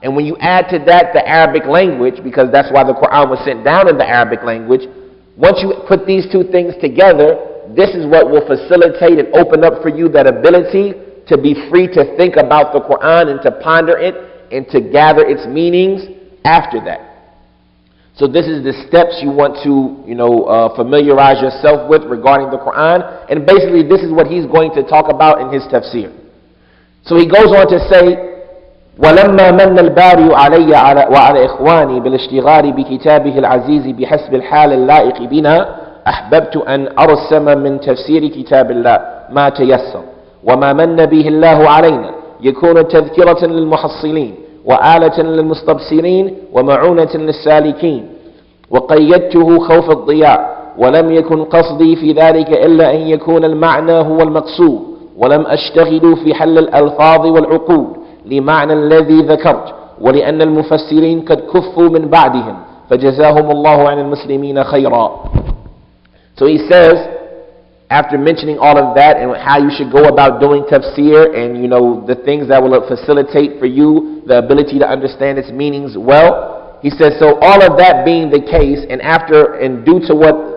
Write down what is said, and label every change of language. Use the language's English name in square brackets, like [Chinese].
[English] And when you add to that the Arabic language, because that's why the Quran was sent down in the Arabic language, once you put these two things together, this is what will facilitate and open up for you that ability to be free to think about the Quran and to ponder it and to gather its meanings after that. So this is the steps you want to, familiarize yourself with regarding the Quran. And basically this is what he's going to talk about in his tafsir. So he goes on to say, [Arabic] ولما من الباري علي وعلى إخواني بالاشتغال بكتابه العزيز بحسب الحال اللائق بنا أحببت أن أرسم من تفسير كتاب الله ما تيسر وما من به الله علينا يكون تذكرة للمحصلين وآلة للمستبصرين ومعونة للسالكين وقيدته خوف الضياع ولم يكن قصدي في ذلك إلا أن يكون المعنى هو المقصود ولم أشتغل في حل الألفاظ والعقود لمعنى الذي ذكرت ولأن المفسرين قد كفوا من بعدهم فجزاهم الله عن المسلمين خيرا. [English] So he says, after mentioning all of that and how you should go about doing tafsir and the things that will facilitate for you the ability to understand its meanings well, he says, so all of that being the case, and due to what